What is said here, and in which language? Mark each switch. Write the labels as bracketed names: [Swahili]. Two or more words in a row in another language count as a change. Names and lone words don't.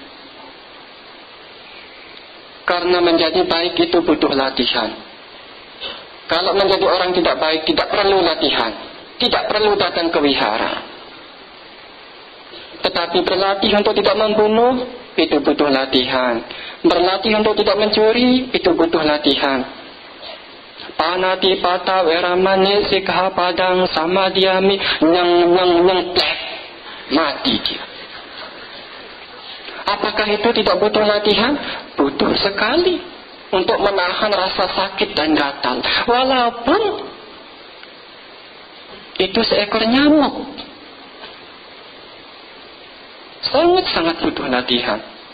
[Indonesian] Karena menjadi baik itu butuh latihan. Kalau menjadi orang tidak baik tidak perlu latihan, tidak perlu datang ke wihara. Tetapi berlatih untuk tidak membunuh, itu butuh latihan. Berlatih untuk tidak mencuri, itu butuh latihan. [Pali] Panati pata weramani sikha padang samadhyami [Indonesian] nyang plek, mati dia. Apakah itu tidak butuh latihan? Butuh sekali untuk menahan rasa sakit dan gatal. Walaupun itu seekor nyamuk, sangat butuh latihan.